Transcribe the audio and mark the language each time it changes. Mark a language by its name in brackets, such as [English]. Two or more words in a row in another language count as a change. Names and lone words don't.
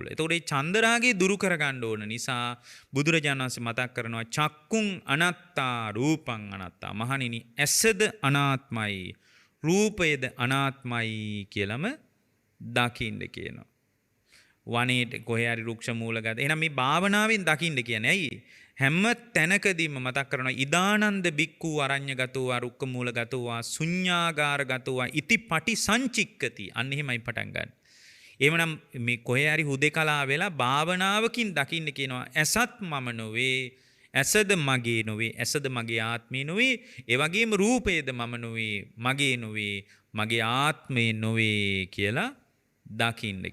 [Sinhala] එතකොට මේ චන්දරාගය දුරු කරගන්න ඕන නිසා බුදුරජාණන් වහන්සේ මතක් කරනවා [Pali] චක්කුං අනත්තා රූපං අනත්තා. [Sinhala] මහණෙනි, ඇසද අනාත්මයි, රූපයද අනාත්මයි කියලාම දකින්න කියනවා. වනයේට කොහේ හරි රුක්ෂ මූලගත. එහෙනම් මේ භාවනාවෙන් දකින්න කියන්නේ ඇයි? හැම තැනකදීම මතක් කරනවා [Pali] ඉදානන්ද බික්ඛු අරඤ්‍යගතෝ රුක්ක මූලගතෝ ශුඤ්ඤාගාරගතෝ ඉති පටි සංචික්කති. [Sinhala] අන්න එහෙමයි පටන් ගන්න. එහෙමනම් මේ කොහේ හරි හුදේකලා වෙලා භාවනාවකින් දකින්න කියනවා ඇසත් මම නොවේ, ඇසද මගේ නොවේ, ඇසද මගේ ආත්මේ නොවේ, ඒ වගේම රූපයද මම නොවේ, මගේ නොවේ, මගේ ආත්මේ නොවේ කියලා දකින්න කියනවා.